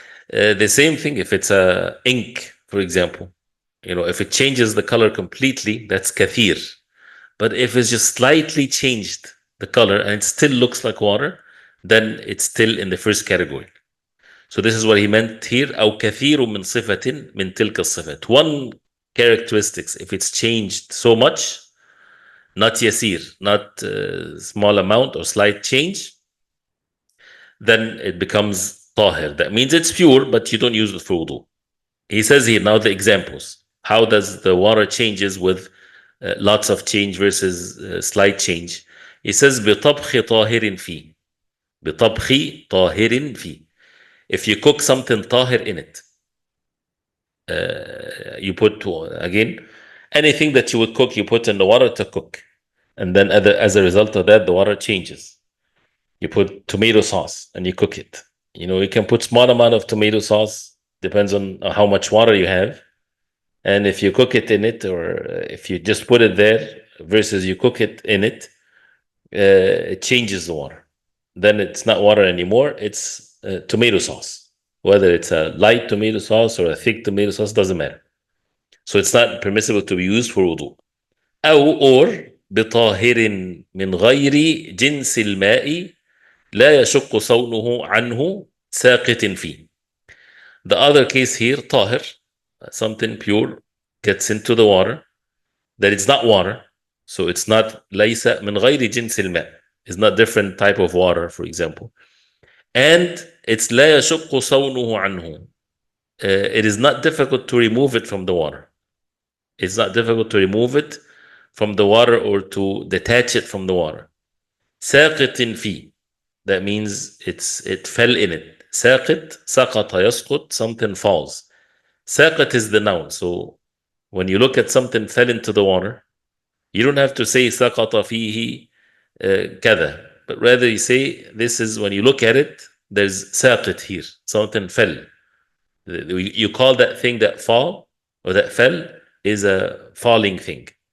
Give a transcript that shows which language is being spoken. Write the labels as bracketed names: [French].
[English] The same thing if it's a ink, for example. If it changes the color completely, that's kathir. But if it's just slightly changed the color and it still looks like water, then it's still in the first category. So this is what he meant here. [Arabic] أو كثير من صفة من تلك الصفات. [English] One characteristics, if it's changed so much, not yasir, not small amount or slight change, then it becomes tahir. That means it's pure, but you don't use it for wudu. He says here now the examples. How does the water changes with lots of change versus slight change? [Arabic] He says بطبخ طاهر فيه. بطبخ طاهر فيه. [English] If you cook something tahir in it, you put, again, anything that you would cook, you put in the water to cook. And then as a result of that, the water changes. You put tomato sauce and you cook it. You can put small amount of tomato sauce, depends on how much water you have. And if you cook it in it, or if you just put it there versus you cook it in it, it changes the water. Then it's not water anymore, it's tomato sauce. Whether it's a light tomato sauce or a thick tomato sauce, doesn't matter. So it's not permissible to be used for wudu. [Arabic] or بطاهر من غير جنس الماء لا يشق صونه عنه ساقط فيه. [English] The other case here, tahir, something pure gets into the water, that it's not water, so it's not [Arabic] ليس من غير جنس الماء. [English] It's not different type of water, for example. And it's [Arabic] لا يشق صونه عنه. [English] It is not difficult to remove it from the water. It's not difficult to remove it from the water or to detach it from the water. [Arabic] ساقط فيه. [English] That means it fell in it. [Arabic] ساقط, سقط, يسقط, [English] something falls. ساقط is the noun. So when you look at something fell into the water, you don't have to say [Arabic] سقط فيه كذا, [English] but rather you say, this is, when you look at it, there's ساقط here, something fell. You call that thing that fall or that fell is a falling thing.